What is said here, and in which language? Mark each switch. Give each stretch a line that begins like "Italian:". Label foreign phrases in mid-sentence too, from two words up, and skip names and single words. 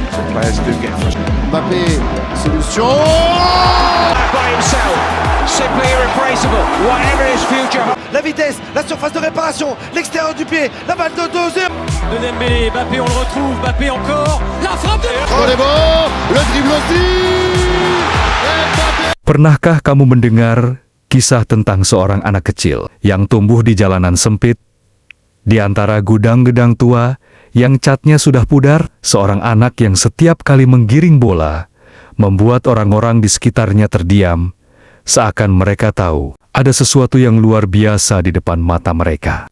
English: players do get frustrated. Mbappé, solution. By himself, simply irreplaceable. Whatever his future.
French: La vitesse, la surface de réparation, l'extérieur du pied, la balle de deuxième. De Dembélé, Mbappé on le retrouve, Mbappé encore, la frappe de... Oh, les bons, le dribble aussi.
Indonesian: Pernahkah kamu mendengar kisah tentang seorang anak kecil yang tumbuh di jalanan sempit, di antara gudang-gedang tua yang catnya sudah pudar? Seorang anak yang setiap kali menggiring bola, membuat orang-orang di sekitarnya terdiam, seakan mereka tahu ada sesuatu yang luar biasa di depan mata mereka.